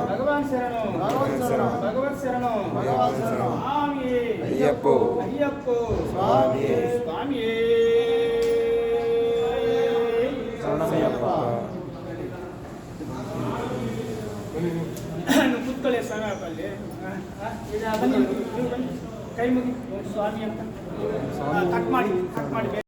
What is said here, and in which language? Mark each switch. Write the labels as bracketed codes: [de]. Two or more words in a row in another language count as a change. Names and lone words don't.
[te] భగవాన్ శరణం భగవత్ శరణం భగవత్ శరణం భగవాన్ శరణం స్వామి అయ్యప్ప అయ్యప్ప స్వామి స్వామి శరణమయ్యప్ప [kn] నువ్వు ಕೂತ್ಕೊಳ್ಳಿ ಸ್ವಾಮಿ ಅಲ್ಲಿ ಬನ್ನಿ ಕೈ ಮುಗಿ ಸ್ವಾಮಿ ಅಂತ ಕಟ್ ಮಾಡಿ